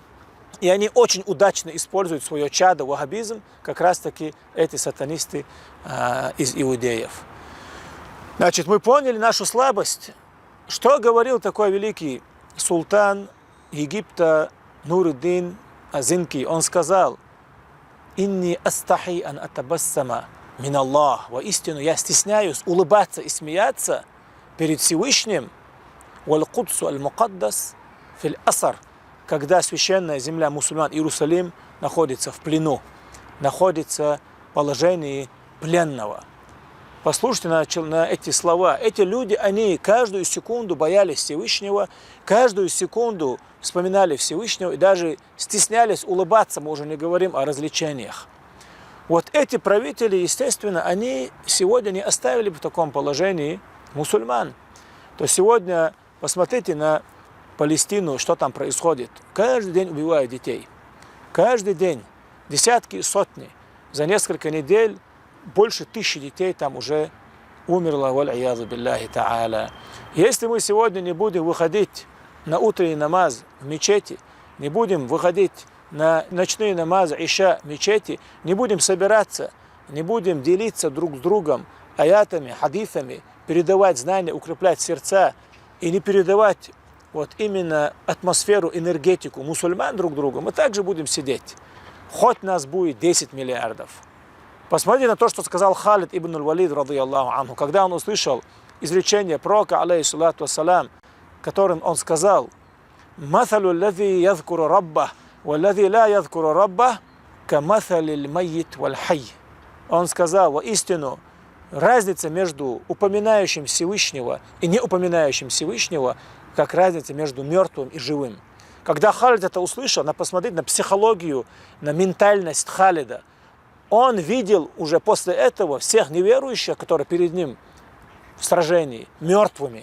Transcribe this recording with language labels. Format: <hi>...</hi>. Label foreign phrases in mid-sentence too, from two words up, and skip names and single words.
<ru>И они очень удачно используют свое чадо, ваххабизм, как раз-таки эти сатанисты из иудеев. Значит, мы поняли нашу слабость. Что говорил такой великий султан Египта Нур-ад-Дин Азинки? Он сказал:</ru> <ar>«إني أستحي أن أتبسم من الله».</ar> <ru>Воистину, я стесняюсь улыбаться и смеяться перед Всевышним.</ru> <ar>«والقدس المقدس في الأسر»,</ar> <ru>когда священная земля мусульман Иерусалим находится в плену, находится в положении пленного. Послушайте на эти слова. Эти люди, они каждую секунду боялись Всевышнего, каждую секунду вспоминали Всевышнего и даже стеснялись улыбаться, мы уже не говорим о развлечениях. Вот эти правители, естественно, они сегодня не оставили в таком положении мусульман. То сегодня посмотрите на Палестину, что там происходит. Каждый день убивают детей. Каждый день. Десятки и сотни. За несколько недель больше 1000 детей там уже умерло.</ru> <ar>والعياذ بالله تعالى.</ar> <ru>Если мы сегодня не будем выходить на утренний намаз в мечети, не будем выходить на ночные намазы, иша в мечети, не будем собираться, не будем делиться друг с другом аятами, хадисами, передавать знания, укреплять сердца и не передавать вот именно атмосферу, энергетику мусульман друг другу, мы также будем сидеть. Хоть нас будет 10 миллиардов. Посмотрите на то, что сказал Халид ибн аль-Валид,</ru> <ar>رضي الله عنه,</ar> <ru>когда он услышал изречение пророка,</ru> <ar>عليه الصلاة والسلام,</ar> <ru>которым он сказал:</ru> <ar>«مثل الذي يذكر ربه والذي لا يذكر ربه كمثل الميت والحي».</ar> <ru>Он сказал: воистину, разница между упоминающим Всевышнего и не упоминающим Всевышнего, как разница между мертвым и живым. Когда Халид это услышал, надо посмотреть на психологию, на ментальность Халида. Он видел уже после этого всех неверующих, которые перед ним в сражении, мертвыми.</ru>